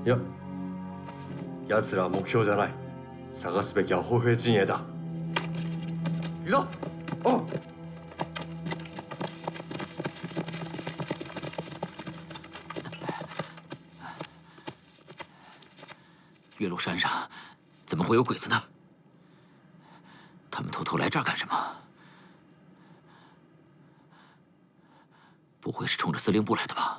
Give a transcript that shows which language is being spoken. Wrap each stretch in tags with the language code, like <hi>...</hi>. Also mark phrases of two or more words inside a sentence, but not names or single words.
<ja>いや、奴らは目標じゃない。探すべきは歩兵陣営だ。行くぞ。おう。</ja> <zh>岳麓山上怎么会有鬼子呢？他们偷偷来这儿干什么？不会是冲着司令部来的吧？</zh>